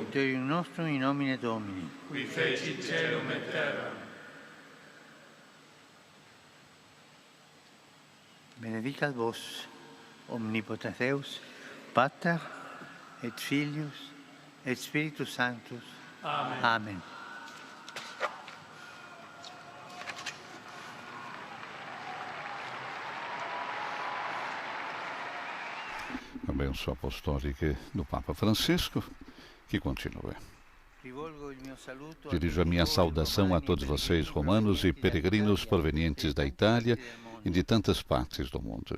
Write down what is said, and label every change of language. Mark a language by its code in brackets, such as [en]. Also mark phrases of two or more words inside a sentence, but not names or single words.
[la] Victorium nostrum in nomine Domini. Qui fecit caelum et terram. Benedicat vos, omnipotens Deus, Pater et Filius et Spiritus Sanctus. Amen. Amen. [pt] A bênção apostólica do Papa Francisco, que continua. Dirijo a minha saudação a todos vocês, romanos e peregrinos provenientes da Itália e de tantas partes do mundo.